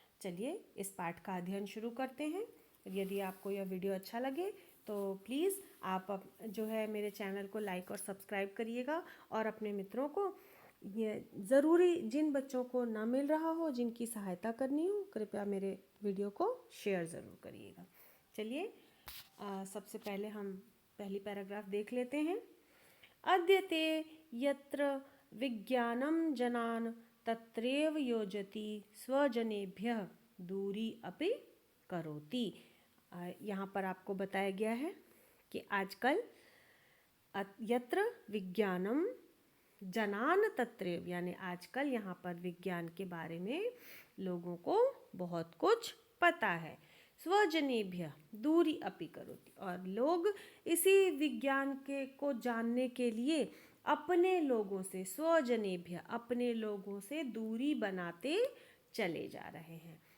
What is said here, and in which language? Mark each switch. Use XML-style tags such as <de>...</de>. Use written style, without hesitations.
<hi>चलिए इस पाठ का अध्ययन शुरू करते हैं। यदि आपको यह वीडियो अच्छा लगे तो प्लीज़ आप जो है मेरे चैनल को लाइक और सब्सक्राइब करिएगा और अपने मित्रों को ये ज़रूरी, जिन बच्चों को ना मिल रहा हो, जिनकी सहायता करनी हो, कृपया मेरे वीडियो को शेयर ज़रूर करिएगा। चलिए सबसे पहले हम पहली पैराग्राफ देख लेते हैं।</hi> <sa>अद्यते यत्र विज्ञानं जनान् तत्रैव योजति स्वजनेभ्यः दूरी अपि करोति।</sa> <hi>यहाँ पर आपको बताया गया है कि आजकल</hi> <sa>यत्र विज्ञानम जनान तत्रैव,</sa> <hi>यानी आजकल यहाँ पर विज्ञान के बारे में लोगों को बहुत कुछ पता है।</hi> <sa>स्वजनेभ्य दूरी अपि करोति,</sa> <hi>और लोग इसी विज्ञान के को जानने के लिए अपने लोगों से, स्वजनेभ्य अपने लोगों से दूरी बनाते चले जा रहे हैं।</hi>